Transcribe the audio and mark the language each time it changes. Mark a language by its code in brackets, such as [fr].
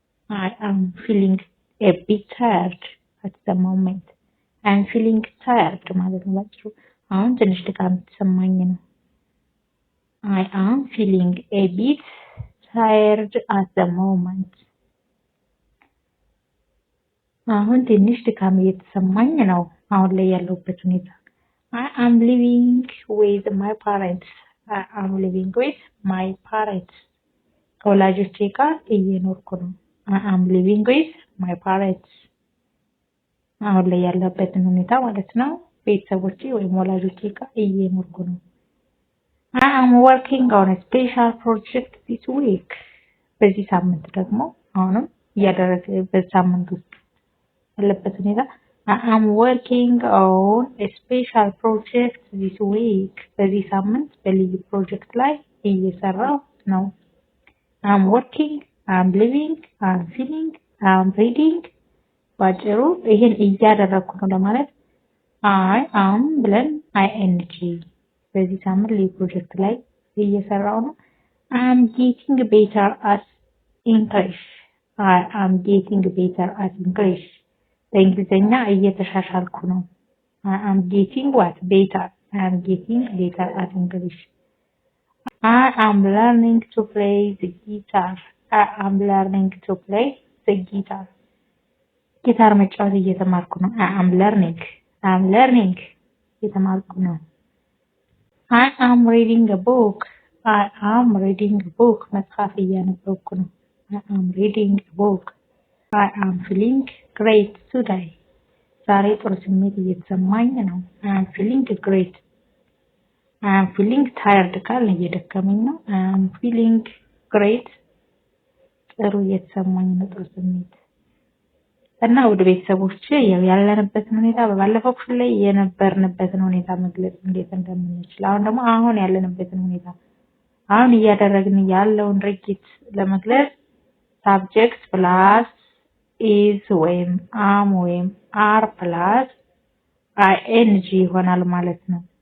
[en] I am feeling a bit tired at the moment. I am feeling tired [am] ማለት ነው ባጭሩ። አሁን ትንሽ ድካም ተሰማኝ ነው። [en] I am feeling a bit tired at the moment. [am] አሁን ትንሽ ድካም እየተሰማኝ ነው አሁን ላይ ያለሁበት ሁኔታ። [en] I am living with my parents. I am living with my parents. [am] ከወላጆቼ ጋር እየኖርኩ ነው። [en] I am living with my parents. [am] አሁን ላይ ያለበትን ሁኔታ ማለት ነው። ቤተሰቦቼ ወይም ወላጆቼ ጋር እየኖርኩ ነው። [en] I am working on a special project this week. [am] በዚህ ሳምንት ደግሞ አሁንም እያደረግኩበት ሳምንት ውስጥ ያለበት ሁኔታ [en] I am working on a special project this week. [am] በዚህ ሳምንት በልዩ ፕሮጀክት ላይ እየሰራሁ ነው። [en] I am working, I am living, I am feeling, I am reading. [am] ባጭሩ ይሄን እያደረግኩ ነው ለማለት I am ብለን ing በዚህ ሳምንት ልዩ ፕሮጀክት ላይ እየሰራሁ ነው። [en] I am getting better at English. I am getting better at English. [am] በእንግሊዘኛ እየተሻሻልኩ ነው። [en] I am getting what? Better. I am getting better at English. I am learning to play the guitar. I am learning to play the guitar. [am] ጊታር መጫወት እየተማርኩ ነው። [en] I am learning [am] እየተማርኩ ነው። [en] I am reading a book. I am reading a book. [am] መጽሐፍ እያነበብኩ ነው። [en] I am reading a book. I am feeling great today. [am] ዛሬ ጥሩ ስሜት እየተሰማኝ ነው። [en] I am feeling great. I am feeling tired [am] ካልን እየደከመኝ ነው። [en] I am feeling great. [am] ጥሩ እየተሰማኝ ነው ጥሩ ስሜት እና ወደ ቤተሰቦች ያለንበትን ሁኔታ በባለፈው ክፍል ላይ የነበርንበትን ሁኔታ መግለጽ እንዴት እንደምንችል አሁን ደግሞ አሁን ያለንበትን ሁኔታ አሁን እያደረግን ያለውን ድርጊት ለመግለጽ [en] subject plus is [am] ወይም am ወይም are plus ing ይሆናል ማለት ነው።